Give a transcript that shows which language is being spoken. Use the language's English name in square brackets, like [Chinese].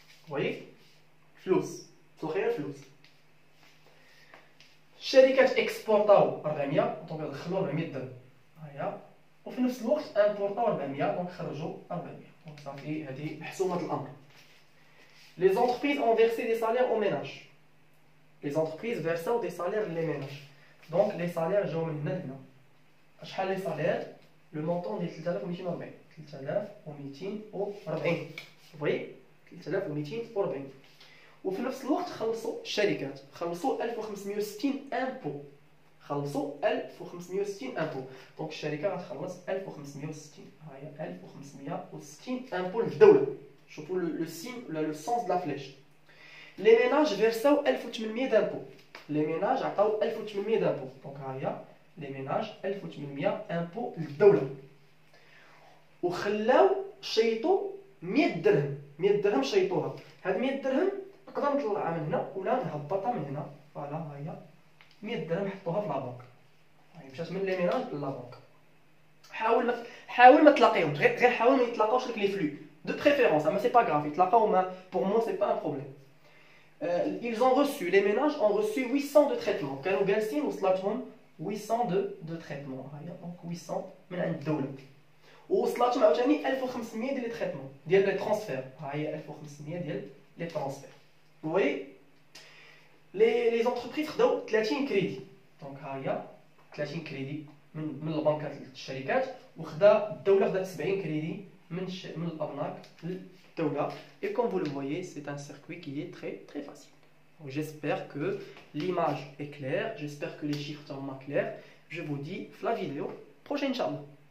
[Arabic] وي فلوس في الخير فلوس. الشركات اكسبورطاو 400، دونك دخلوا 400 درهم هيا، وفي نفس الوقت امبورطاو 400، دونك خرجوا 400. دونك صافي هذه محسومه الامر. [French] Les entreprises ont versé des salaires aux ménages. Les entreprises versent des salaires les ménages. Donc les salaires [Arabic] جاو من هنا لهنا. شحال لي سالير؟ لو مونطون ديال 3240. 3240. فوي 3240. وفي نفس الوقت خلصوا الشركات، خلصوا 1560 امبو. خلصوا 1560 امبو. دونك الشركه غتخلص 1560. ها هي 1560 امبو للدوله. شوفوا لو سين ولا لو سونس دو لا فليش. لي ميناج فيرساو 1800 دامبو. لي ميناج عطاو 1800 دامبو. دونك ها هي لي ميناج 1800 امبو للدوله. وخلاو شيطوا 100 درهم. 100 درهم شيطوها. هاد 100 درهم نقدر نطلعها من هنا ولا نهبطها من هنا. فوالا ها هي 100 درهم حطوها في لابونك. هاي مشات من لي ميناج للابونك. حاول ما تلاقيهمش، غير حاول ما يتلاقاوش لك لي فلو. [French] De préférence, mais c'est pas grave. Pour moi, c'est pas un problème. Ils ont reçu, les ménages ont reçu 800 de traitements. [Arabic] كانوا جالسين وصلتهم 800 [French] de traitements. [Arabic] Donc 800 من عند الدولة. ووصلتهم عاوتاني 1500 ديال لي تريتمون ديال لي ترانسفير. ها هي 1500 ديال لي ترانسفير. [French] Vous voyez les entreprises [Arabic] خداو 30 كريدي. دونك ها هي 30 كريدي من البنكات للشركات، وخدا الدولة خدات 70 كريدي من الأبناك للدولة. [French] Et comme vous le voyez, c'est un circuit qui est très facile. J'espère que l'image est claire, j'espère que les chiffres sont clairs. Je vous dis la vidéo prochaine, Inch'Allah.